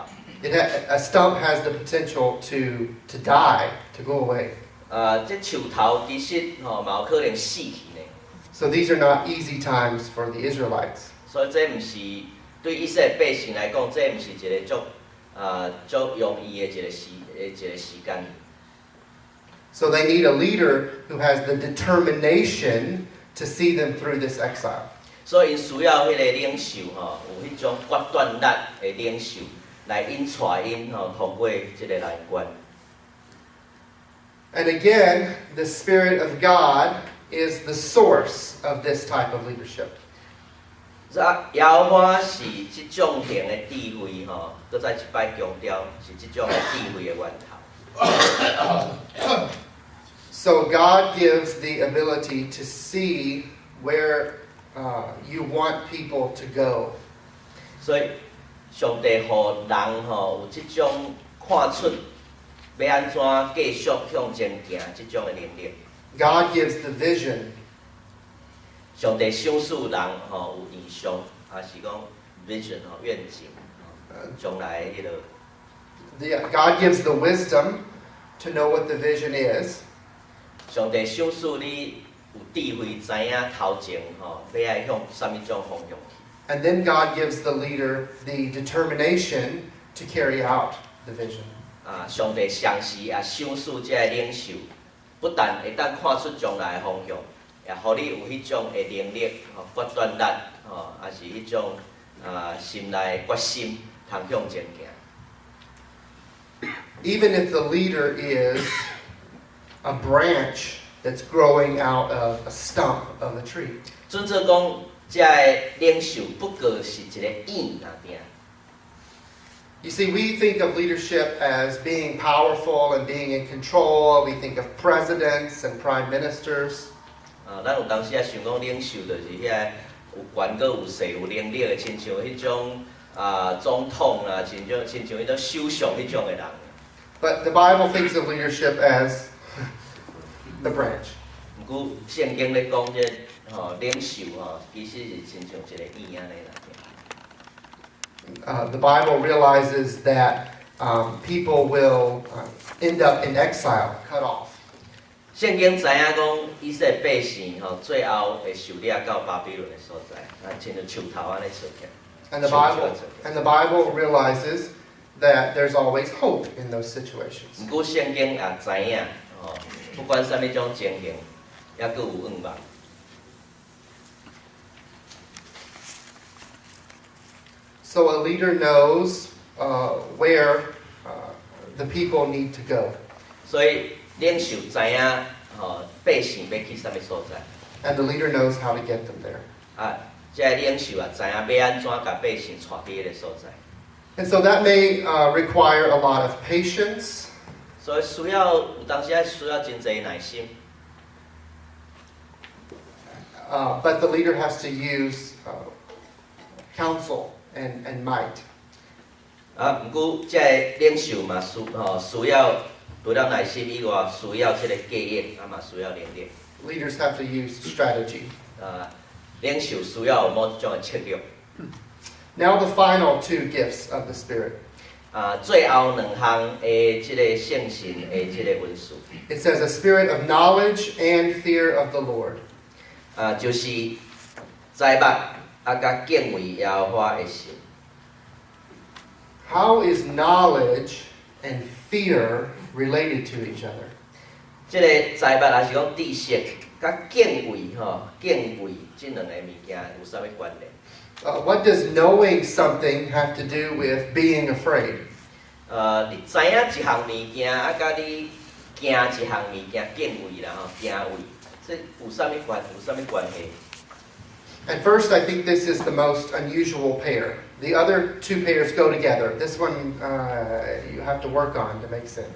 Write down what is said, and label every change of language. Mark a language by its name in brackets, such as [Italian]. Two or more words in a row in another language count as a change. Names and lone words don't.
[English] A stump has the potential to die, to go away. [Min Nan Chinese] 这树头其实嘛有可能死去呢。 [English] So these are not easy times for the Israelites. [Min Nan Chinese] 所以这毋是对以色列百姓来讲，这毋是一个足容易的一个时间。 [English] So they need a leader who has the determination to see them through this exile. [Min Nan Chinese] 所以因需要迄个领袖有迄种决断力的领袖来引带因通过即个难关。 [English] And again, the Spirit of God is the source of this type of leadership. [Min Nan Chinese] 耶和华是即种型的智慧搁再一摆强调是即种的智慧的源头。 [English] So God gives the ability to see where you want people to go. [Min Nan Chinese] 所以上帝互人有即种看出要安怎继续向前行即种的能力。 [English] God gives the vision. [Min Nan Chinese] 上帝赏赐人有意向，也是讲 vision 愿景，将来迄个。 [English] God gives the wisdom to know what the vision is. [Min Nan Chinese] 上帝赏赐你有智慧，知影头前要爱向什么种方向去。 [English] And then God gives the leader the determination to carry out the vision. [Min Nan Chinese] 上帝详时也赏赐这个领袖，不但会当看出将来的方向，也互你有迄种的能力、决断力，也是迄种心内决心，通向前行。 [English] Even if the leader is a branch that's growing out of a stump of a tree. [Min Nan Chinese] 准做讲，这个领袖不过是一个影那边。 [English] You see, we think of leadership as being powerful and being in control. We think of presidents and prime ministers. [Min Nan Chinese] 咱有当时也想讲领袖就是遐有权、有势、有能力的，亲像迄种总统啦，亲像迄种首相迄种的人。 [English] But the Bible thinks of leadership as the branch. [Min Nan Chinese] 不过圣经咧讲这领袖其实是亲像一个影安尼啦。 [English] The Bible realizes that people will end up in exile, cut off. [Min Nan Chinese] 圣经知影讲以色列百姓最后会受掠到巴比伦的所在，亲像树头安尼出起。 [English] And the Bible realizes that there's always hope in those situations. [Min Nan Chinese] 不过圣经也知影不管啥物种情形，也阁有愿望。 [English] So a leader knows where the people need to go. [Min Nan Chinese] 所以领袖知影百姓要去啥物所在。 [English] And the leader knows how to get them there. [Min Nan Chinese] 这个领袖知影要安怎甲百姓带去迄个所在。 [English] And so that may require a lot of patience. [Min Nan Chinese] 所以需要有当时需要真侪耐心。 [English] But the leader has to use counsel and might. [Min Nan Chinese] 不过这个领袖嘛需要除了耐心以外，需要这个经验，嘛需要能力。 [English] Leaders have to use strategy. [Min Nan Chinese] 领袖需要有某一种的策略。 [English] Now the final two gifts of the Spirit. [Min Nan Chinese] 最后两项的这个圣神的这个恩赐。 [English] It says a spirit of knowledge and fear of the Lord. [Min Nan Chinese] 就是知捌甲敬畏耶和华的心。 [English] How is knowledge and fear related to each other? [Min Nan Chinese] 这个知捌也是讲知识，甲敬畏敬畏这两个物件有啥物关联 [English] ？What does knowing something have to do with being afraid? [Min Nan Chinese] 你知影一项物件，甲你惊一项物件，敬畏啦敬畏，这有啥物关系？ [English] At first, I think this is the most unusual pair. The other two pairs go together. This one you have to work on to make sense.